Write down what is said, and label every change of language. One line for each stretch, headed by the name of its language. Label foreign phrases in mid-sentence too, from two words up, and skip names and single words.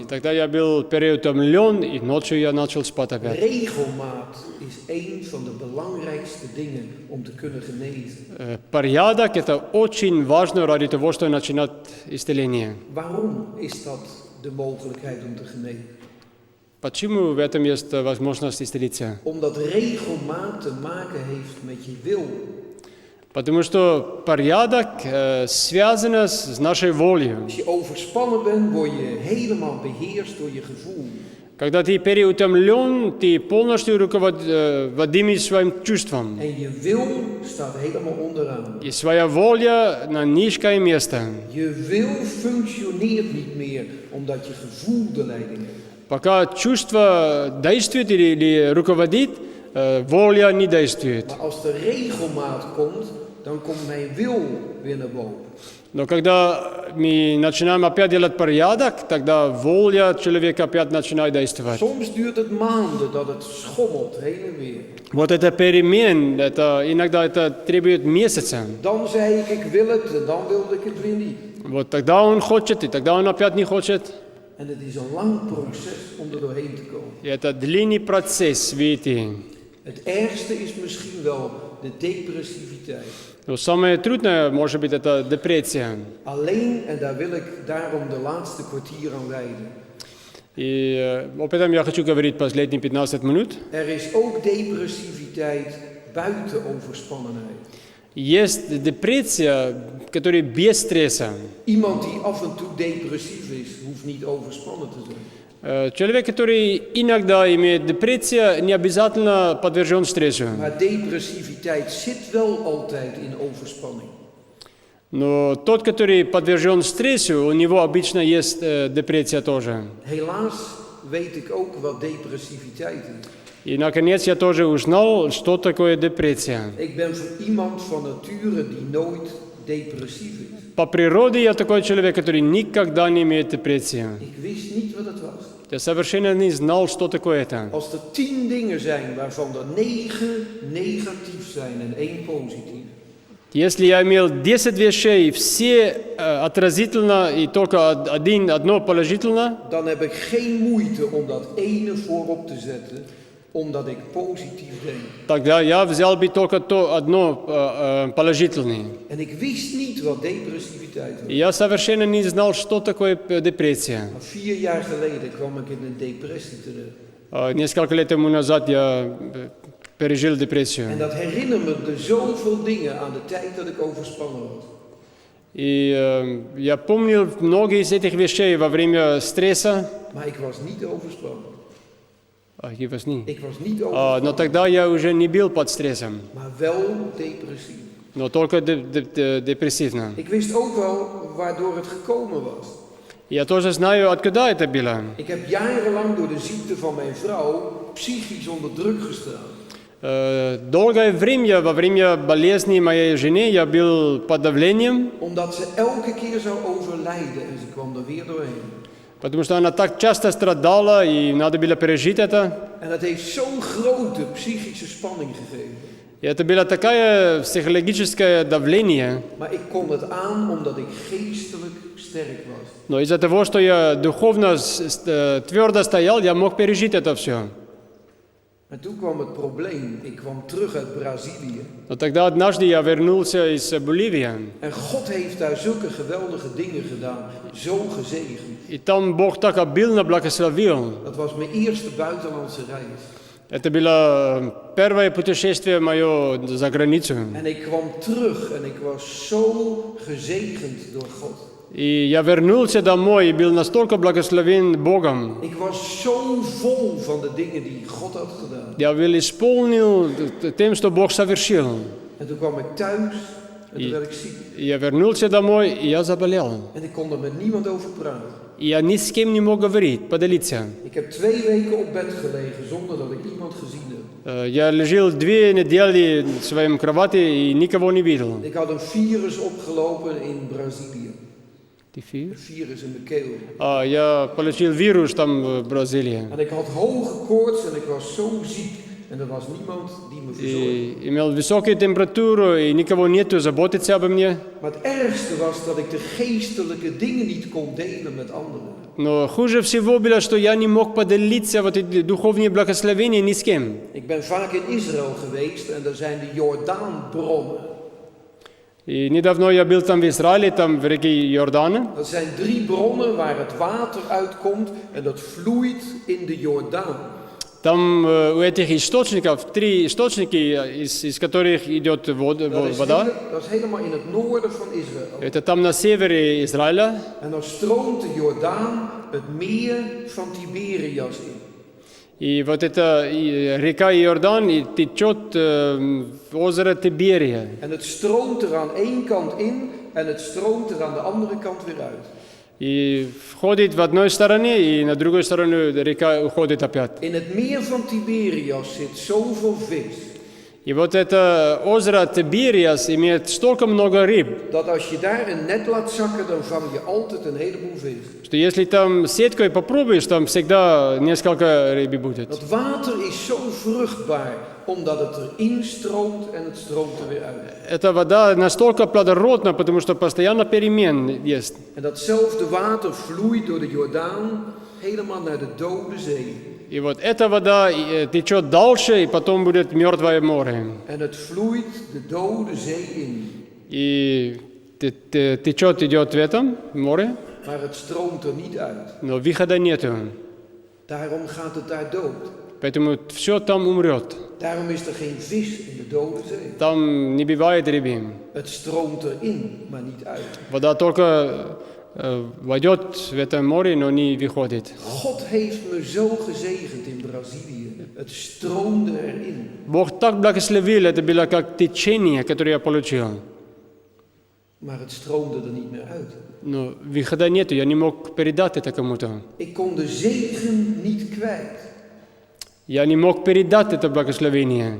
Russian: И тогда я был переутомлен, и ночью я начал спать опять.
Dutch: Regelmaat is een van de belangrijkste dingen om te kunnen genezen.
Russian: Порядок – это очень важно ради того, чтобы начинать исцеление.
Dutch: Waarom is dat de mogelijkheid om te genezen?
Russian: Почему в этом есть возможность исцелиться?
Dutch: Omdat regelmaat te maken heeft met je wil.
Russian: Потому что порядок связан с нашей волей.
Dutch: Als je overspannen bent, word je helemaal beheerst door je gevoel.
Russian: Когда ты переутомлен, ты полностью руководим своим чувством.
Dutch: En je wil staat helemaal onderaan.
Russian: И своя воля на низкое место.
Dutch: Je wil functioneert niet meer, omdat je gevoel de leiding heeft.
Russian: Пока чувство действует или руководит, воля не действует.
Dutch: Maar als de regelmaat komt, dan komt mijn wil weer naar boven.
Russian: Но когда мы начинаем опять делать порядок, тогда воля человека опять начинает действовать.
Dutch: Soms duurt het maanden dat het schommelt heen en weer.
Russian: Вот это перемен, иногда это требует месяца.
Dutch: Dan zei ik wil het en dan wilde ik het weer niet.
Russian: Вот тогда он хочет, и тогда он опять не хочет.
Dutch: En het is een lang proces om er doorheen te komen.
Russian: И это длинный процесс, видите.
Dutch: Het ergste is misschien wel de depressiviteit.
Russian: Но самое трудное, может быть, это депрессия.
Dutch: Alleen, en daar wil ik daarom de laatste kwartier aan wijden.
Russian: И об этом я хочу говорить последние 15 минут.
Dutch: Er is ook depressiviteit buiten overspannenheid.
Russian: Есть депрессия, которая без стресса.
Dutch: Iemand die af en toe depressief is, hoeft niet overspannen te zijn.
Russian: Человек, который иногда имеет депрессию, не обязательно подвержен стрессу.
Dutch: Maar depressiviteit zit wel altijd in overspanning.
Russian: Но тот, который подвержен стрессу, у него обычно есть депрессия тоже.
Dutch: Helaas weet ik ook wat depressiviteit is.
Russian: И, наконец, я тоже узнал, что такое депрессия.
Dutch: Ik ben iemand van nature die nooit depressief is.
Russian: По природе я такой человек, который никогда не имеет депрессии.
Dutch: Ik wist niet wat het was.
Russian: Я совершенно не знал, что такое это.
Dutch: Als er 10 dingen zijn waarvan er 9 negatief zijn en 1 positief.
Russian: Если я имел 10 вещей, все отразительно и только одно положительно,
Dutch: Dan heb ik geen moeite om dat ene voorop te zetten, omdat ik positief denk.
Russian: тогда я взял бы только то одно положительное.
Dutch: En ik wist niet wat depressiviteit was.
Russian: И я совершенно не знал, что такое депрессия.
Dutch: Maar 4 jaar geleden kwam ik in een depressie terecht.
Russian: Несколько лет тому назад я пережил депрессию.
Dutch: En dat herinnert me zoveel dingen aan de tijd dat ik overspannen was.
Russian: И я помнил многие из этих вещей во время стресса.
Dutch: Maar ik was niet overspannen. Я was niet. Ik was niet overspannen,
Russian: Но тогда я уже не был под стрессом,
Dutch: maar wel depressief.
Russian: но только депрессивно.
Dutch: Ik wist ook wel waardoor het gekomen was.
Russian: Я тоже знаю, откуда это было.
Dutch: Ik heb jarenlang door de ziekte van mijn vrouw psychisch onder druk gestaan.
Russian: Долгое время, во время болезни моей жены, я был под давлением,
Dutch: Omdat ze elke keer zou overlijden en ze kwam er weer doorheen.
Russian: потому что она так часто страдала, и надо было пережить это.
Dutch: En dat heeft zo'n grote psychische spanning gegeven.
Russian: И это было такое психологическое давление.
Dutch: Maar ik kon het aan omdat ik geestelijk sterk was.
Russian: Но из-за того, что я духовно твердо стоял, я мог пережить это все.
Dutch: En toen kwam het probleem. Ik kwam terug uit Brazilië.
Russian: Но тогда однажды я вернулся из Боливии.
Dutch: En God heeft daar zulke geweldige dingen gedaan. Zo gezegend.
Russian: И там Бог так обильно благословил.
Dutch: Dat was mijn eerste buitenlandse reis.
Russian: Это было первое путешествие мое за границу.
Dutch: En ik kwam terug en ik was zo gezegend door God.
Russian: И я вернулся домой и был настолько благословен Богом.
Dutch: Ik was zo vol van de dingen die God had gedaan.
Russian: Я был исполнил тем, что Бог совершил.
Dutch: En toen kwam ik thuis en toen werd ik ziek.
Russian: Я вернулся домой, и я заболел.
Dutch: En ik kon er met niemand over praten.
Russian: И я ни с кем не мог говорить, поделиться.
Dutch: Ik heb 2 weken op bed gelegen zonder dat ik iemand gezien heb.
Russian: Я лежал 2 недели в своем кровати и никого не видел.
Dutch: Ik had een virus opgelopen in Brazilië. Een virus in mijn keel.
Russian: Я получил вирус там в Бразилии.
Dutch: En ik had hoge koorts en ik was zo ziek. En er was niemand die me verzorgde.
Russian: И имел высокую температуру, и никого нету заботиться обо мне.
Dutch: Maar het ergste was dat ik de geestelijke dingen niet kon delen met anderen.
Russian: Но хуже всего было, что я не мог поделиться вот эти духовные благословения ни с кем.
Dutch: Ik ben vaak in Israël geweest en daar zijn de Jordaanbronnen.
Russian: И недавно я был там в Израиле, там в реке Иордан.
Dutch: Dat zijn 3 bronnen waar het water uitkomt en dat vloeit in de Jordaan.
Russian: Там у этих источников 3 источники, из которых идет вода.
Dutch: Dat is helemaal in het noorden van Israël.
Russian: Это там на севере Израиля.
Dutch: En dan stroomt de Jordaan het meer van Tiberias in.
Russian: И вот эта река Иордан течет в озеро Тиберия.
Dutch: En het stroomt er aan één kant in en het stroomt er aan de andere kant weer uit.
Russian: И входит в одной стороне, и на другой стороне река уходит опять.
Dutch: In het meer van Tiberias zit zoveel vis.
Russian: И вот это озеро Тибериас имеет столько много рыб,
Dutch: Dat als je daar een net laat zakken, dan vang je altijd een heleboel vis.
Russian: что если там сеткой попробуешь, там всегда несколько рыбы будет.
Dutch: Dat water is zo vruchtbaar, omdat het erin stroomt en het stroomt er weer uit.
Russian: Эта вода настолько плодородна, потому что постоянно перемен есть.
Dutch: En datzelfde water vloeit door de Jordaan helemaal naar de Dode Zee.
Russian: И вот эта вода течет дальше, и потом будет Мертвое море.
Dutch: En het vloeit de Dode Zee in.
Russian: И течет, идет в этом море,
Dutch: Maar het stroomt er niet uit.
Russian: но выхода нету.
Dutch: Daarom gaat het daar dood.
Russian: Поэтому все там умрет.
Dutch: Daarom is er geen vis in de Dode Zee.
Russian: Там не бывает рыбы.
Dutch: Het stroomt erin, maar niet uit.
Russian: Вода только войдет в это море, но не выходит.
Dutch: God heeft me zo gezegend in Brazilië. Het stroomde erin.
Russian: Бог так благословил, это было как течение, которое я получил.
Dutch: Maar het stroomde er niet meer uit.
Russian: Но выхода нету, я не мог передать это кому-то.
Dutch: Ik kon de zegen niet kwijt.
Russian: Я не мог передать это благословение.